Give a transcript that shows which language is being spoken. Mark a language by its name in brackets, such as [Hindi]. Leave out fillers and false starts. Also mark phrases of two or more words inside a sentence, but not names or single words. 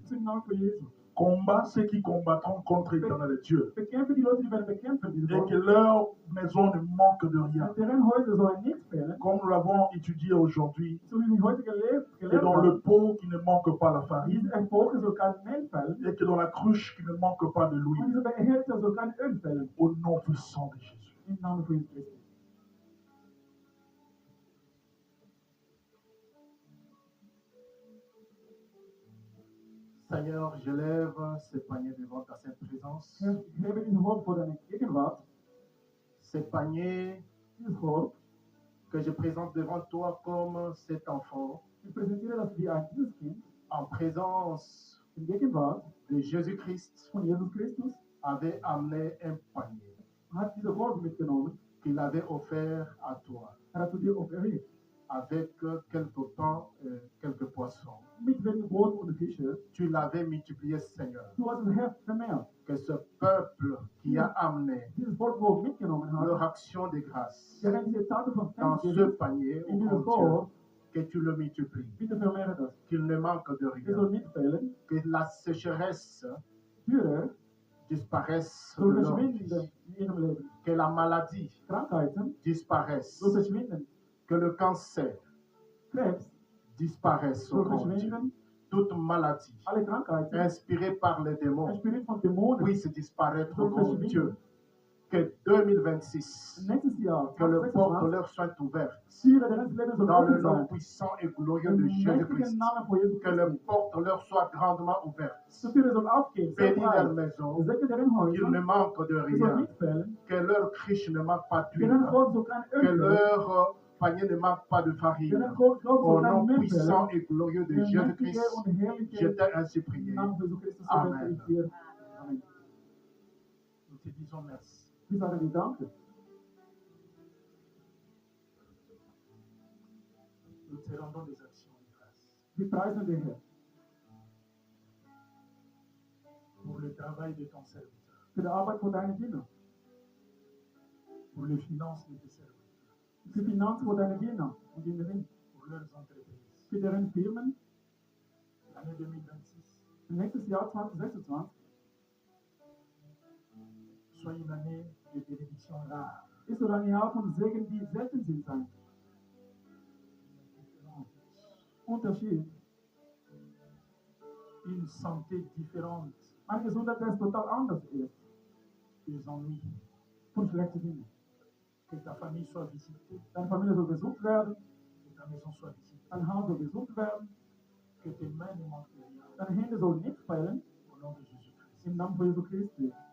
[German] Im Namen von Jesus. [French] Combat ceux qui combattront contre l'éternel Dieu. [German] Bekämpfe die Leute, die werden bekämpfen, diese [French] Et que [German] Leute. [French] leur maison ne manque de rien. [German] Deren Häuser sollen nicht fehlen. [French] Comme nous l'avons étudié aujourd'hui, [German] So wie wir heute [French] que [German] gelernt [French] dans [German] haben. [French] le pot qui ne manque pas la farine, [German] Diese Epoche soll kein Mehl fällen. [French] et que dans la cruche qui ne manque pas de [German] Und [French] l'huile. [German] diese Behälter soll kein Öl fällen. [French] Au nom puissant de Jésus. [German] Im Namen von Jesus Christus. [French] Seigneur, je lève ces paniers devant ta sainte présence. [German] Herr, ich hebe diesen Hort vor deine Gegenwart. [French] Ces paniers [German] Dieses Hort. [French] que je présente devant toi comme cet enfant [German] Ich präsentiere das wie ein dieses Kind [French] en présence [German] in Gegenwart [French] de Jésus-Christ [German] von Jesus Christus. [French] avait amené un panier [German] Hat diese Hort mitgenommen. [French] qu'il avait offert à toi [German] Hat zu dir offeriert. [French] avec quelques pains et quelques poissons. [German] Mit wenigen Brot und Fische. [French] Tu l'avais multiplié, Seigneur. [German] Du hast es Herr vermehrt. [French] Que ce peuple qui a amené [German] Dieses Volk mitgenommen [French] leur [German] hat. [French] action de grâce [German] Der diese Taten von [French] dans ce [German] Thanksgiving [French] panier, [German] in [French] oh [German] dieses [French] mon Dieu, [German] Hort. [French] que tu le multiplies, [German] Bitte vermehre das. [French] qu'il ne manque de [German] Es soll [French] rien, [German] nicht fehlen. [French] que la sécheresse [German] Dürre [French] disparaisse de [German] soll [French] leur [German] verschwinden [French] vie, [German] in ihrem Leben. [French] que la maladie [German] Krankheiten [French] disparaisse, [German] soll verschwinden. [French] que le cancer [German] Krebs [French] disparaisse, oh [German] soll [French] mon Dieu. [German] verschwinden. [French] Toute maladie [German] Alle Krankheiten, [French] inspirée par les [German] ein [French] démons [German] Spirit von Dämonen. [French] puisse disparaître, oh [German] soll [French] mon [German] verschwinden. [French] Dieu. Que 2026, [German] Nächstes Jahr, [French] que le porte [German] 2026, [French] leur soit ouverte [German] Türe deren Leben soll [French] dans le [German] offen [French] nom [German] sein. [French] puissant et glorieux [German] Im [French] de [German] mächtigen [French] Jésus-Christ. [German] Namen von Jesus [French] Que le [German] Christus. [French] porte leur soit grandement ouverte. [German] Die Türe soll aufgehen, sehr [French] Bénis leur [German] breit. [French] maison, [German] Segne deren [French] qu'il ne [German] Häuser, [French] manque de [German] es soll [French] rien. [German] nicht fehlen. [French] Que leur criche ne manque pas d'huile. [German] Deren Hort soll kein [French] Que [German] Öl fehlen. [French] leur panier ne manque pas de farine. [German] Deren Hort [French] Au [German] soll kein [French] nom [German] Mehl [French] puissant [German] fehlen. [French] et glorieux de [German] Der mächtige [French] Jésus-Christ, [German] und herrliche [French] je t'ai ainsi prié. [German] Namen von Jesus Christus, so [French] Amen. [German] bete ich dir. Amen. [French] Nous te disons merci. [German] Wir sagen dir Danke. [French] Nous te rendons des actions de grâce [German] Wir preisen den Herrn [French] pour le travail de ton serviteur, [German] für die Arbeit von deinen Dienern, [French] pour les finances de tes serviteurs, [German] für die Finanzen von deinen Dienern und Dienerinnen, [French] pour leurs entreprises. [German] für deren Firmen. [French] L'année 2026 [German] Nächstes Jahr 2026 [French] soit une année de bénédiction rare. [German] ist soll ein Jahr von Segen, die selten sind sein. Unterschied. [French] Une santé différente [German] Eine Gesundheit, die total anders ist [French] des ennuis. [German] von schlechten Dingen. [French] Que ta famille soit visitée, [German] Deine Familie soll besucht werden, [French] que ta maison soit visitée, [German] dein Haus soll besucht werden, [French] que tes mains ne manquent de rien. [German] deine Hände sollen nicht fehlen, [French] Au nom de Jésus-Christ. [German] im Namen von Jesu Christi.